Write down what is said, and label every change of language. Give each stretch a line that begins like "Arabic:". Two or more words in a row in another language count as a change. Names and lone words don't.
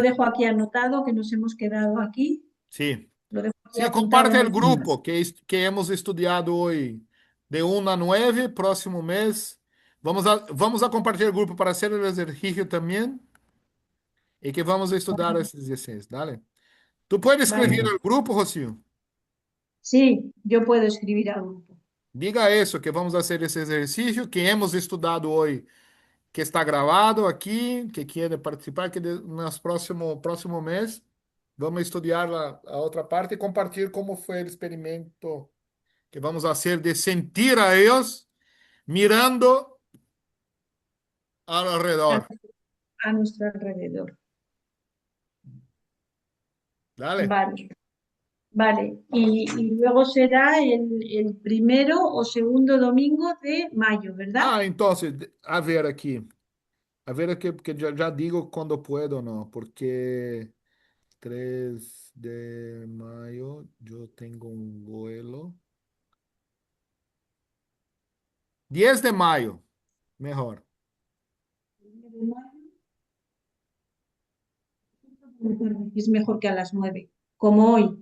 Spanish: dejo aquí anotado, que nos hemos quedado aquí. sí. Lo dejo aquí Sí, apuntado comparte en el el grupo. grupo que hemos estudiado hoy, de 1 a 9, próximo mes. Vamos a compartir el grupo para hacer el ejercicio también y que vamos a estudiar
Portuguese: esses exercícios,
Spanish: dale. ¿Tú puedes escribir Vale. al grupo, Rocío? Sí, yo puedo escribir al grupo. Diga eso, que vamos a hacer
Portuguese: esse exercício que hemos estudado hoje, que está gravado aqui, que quiere participar, que nos próximo mês vamos estudar a outra parte e compartilhar como foi o experimento que vamos fazer de sentir a Deus mirando ao A, redor.
Spanish: a nuestro alrededor. Dale. Vale, vale. Y luego será el primero o segundo domingo de mayo, ¿verdad?
Portuguese: Ah, então, a ver aqui, porque já digo quando puedo ou não,
Spanish: porque 3 de mayo yo tengo un vuelo. 10 de mayo, mejor. Es mejor que a las 9, como hoy.